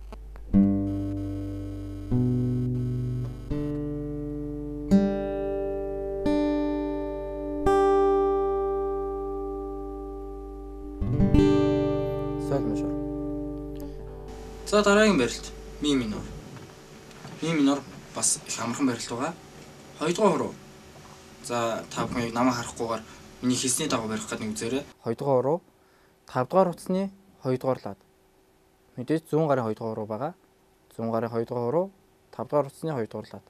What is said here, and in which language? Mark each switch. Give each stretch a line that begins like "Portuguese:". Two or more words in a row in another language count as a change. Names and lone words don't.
Mongolian: Соль мажор. За дараагийн барилт ми минор. Ми минор бас их амархан барилт байгаа. 2-р хуруу. За та бүхэн яг намайг харахгүйгээр миний хэлсний дагуу барих гэдэг нэг үзээрэй. 2-р хуруу 5-р утасны 2-р лад. Мэдээж зүүн гарын 2-р хуруу байгаа. Зүүн гарын 2-р хуруу 5-р утасны 2-р лад.